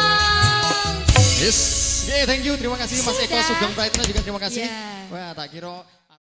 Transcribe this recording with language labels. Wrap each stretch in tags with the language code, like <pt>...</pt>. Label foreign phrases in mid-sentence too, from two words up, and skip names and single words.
<id>kurang</id> <en>Yes, thank you,</en> <id>terima kasih Mas Eko Sudah. Sugeng Praitno juga terima kasih. Ya. Wah, tak kira</id>